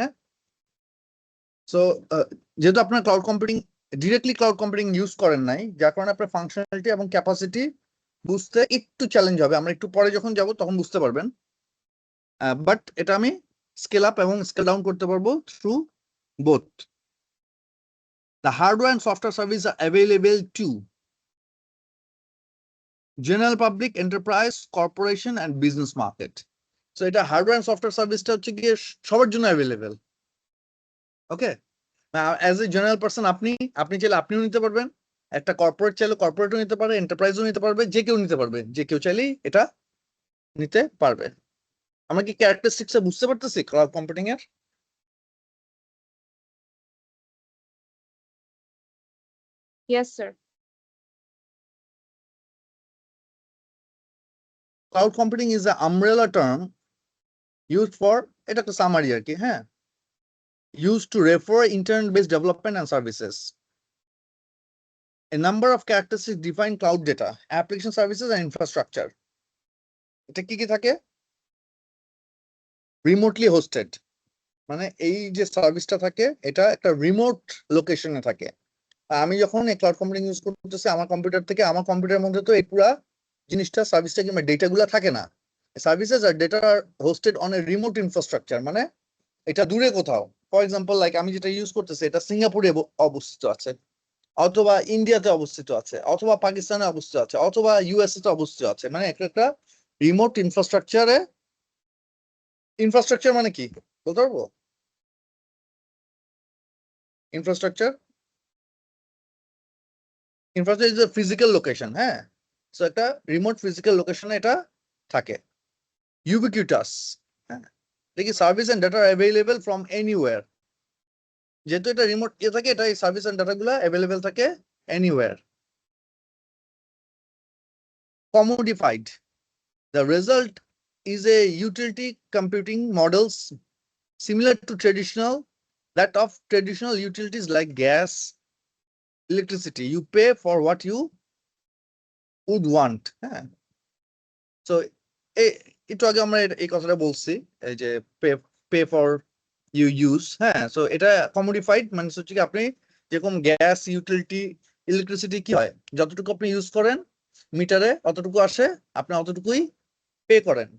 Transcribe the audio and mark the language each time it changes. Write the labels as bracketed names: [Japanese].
[Bangla] হ্যাঁ, সো যেহেতু আপনার cloud computing directly cloud computing use করেন নাই, যার কারণে আপনার ফাংশনালিটি এবং ক্যাপাসিটি বুঝতে একটু চ্যালেঞ্জ হবে। আমরা একটু পরে যখন যাব তখন বুঝতে পারবেন। বাট এটা আমি স্কেল আপ এবং স্কেল ডাউন করতে পারবো through both. [English] The hardware and software services are available to general public, enterprise, corporation and business market. [Bangla] So এটা হার্ডওয়্যার এন্ড সফটওয়্যার সার্ভিসটা হচ্ছে গিয়ে সবার জন্য available. Okay, [English] as a general person [Bangla] আপনি চাইলে আপনিও নিতে পারবেন, একটা কর্পোরেট চাইলে কর্পোরেটও নিতে পারে, এন্টারপ্রাইজও নিতে পারবে, যে কেউ নিতে পারবে, যে কেউ চাইলেই এটা নিতে পারবে। আমরা কি ক্যারেক্টারিস্টিক্স বুঝতে পারতেছি ক্লাউড কম্পিউটিং এর? [English] Yes sir. Cloud computing is a umbrella term used for, [Bangla] এটা একটা সামারি আর কি, হ্যাঁ, [English] used to refer internet-based development and services. A number of characteristics define cloud data, application services and infrastructure. [Bangla] এটা কি কি থাকে? Remotely hosted, মানে এই যে সার্ভিসটা থাকে এটা একটা রিমোট লোকেশনে থাকে। আমি যখন এই ক্লাউড কম্পিউটিং ইউজ করতেছি আমার কম্পিউটার থেকে, আমার কম্পিউটারের মধ্যে তো এই পুরা জিনিসটা সার্ভিসটা কিংবা ডেটা গুলা থাকে না। [English] services আর data আর hosted on a remote infrastructure, [Bangla] মানে এটা দূরে কোথাও। ফর এক্সাম্পল লাইক আমি যেটা ইউজ করতেছি এটা সিঙ্গাপুরে অবস্থিত আছে, অথবা ইন্ডিয়াতে অবস্থিত আছে, অথবা পাকিস্তানে অবস্থিত আছে, অথবা ইউএসএ তে অবস্থিত আছে। মানে একটা রিমোট ইনফ্রাস্ট্রাকচারে, ইনফ্রাস্ট্রাকচার মানে কি বলতে পারবো? [English] Infrastructure infrastructure is a physical location. [Bangla] হ্যাঁ, সো একটা রিমোট ফিজিক্যাল লোকেশনে এটা থাকে। [English] ubiquitous, [Bangla] হ্যাঁ, দেখি [English] Service and data available from anywhere. [Bangla] যেহেতু এটা রিমোট ইয়ে থাকে, এটা এই সার্ভিস এন্ড ডাটা গুলা অ্যাভেলেবল থাকে anywhere. [English] Commodified, the result is a utility computing models similar to that of traditional utilities like gas, electricity. You pay for what you would want. [Bangla] হ্যাঁ, so একটু আগে আমরা এই কথাটা বলছি, এই যে [English] Pay for you use. [Bangla] হ্যাঁ, সো এটা কমোডিফাইড মানে হচ্ছে কি, আপনি যেরকম গ্যাস, ইউটিলিটি, ইলেকট্রিসিটি কি হয়, যতটুকু আপনি ইউজ করেন মিটারে অতটুকু আসে, আপনি অতটুকুই পে করেন।